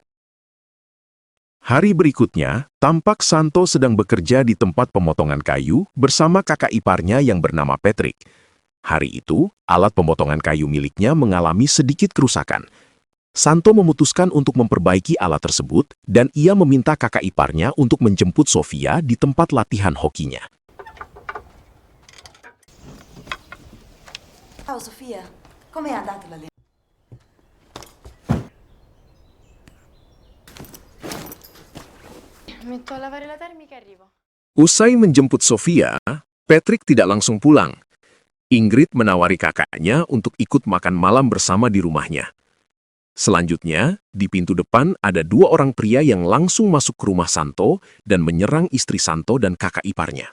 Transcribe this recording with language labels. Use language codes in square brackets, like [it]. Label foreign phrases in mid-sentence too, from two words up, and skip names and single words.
[id] Hari berikutnya, tampak Santo sedang bekerja di tempat pemotongan kayu bersama kakak iparnya yang bernama Patrick. Hari itu, alat pemotongan kayu miliknya mengalami sedikit kerusakan. Santo memutuskan untuk memperbaiki alat tersebut dan ia meminta kakak iparnya untuk menjemput Sofia di tempat latihan hokinya. [it] Ciao Sofia, com'è andata l'allenamento? Metto a lavare la termica e arrivo. [id] Usai menjemput Sofia, Patrick tidak langsung pulang. Ingrid menawari kakaknya untuk ikut makan malam bersama di rumahnya. Selanjutnya, di pintu depan ada dua orang pria yang langsung masuk ke rumah Santo dan menyerang istri Santo dan kakak iparnya.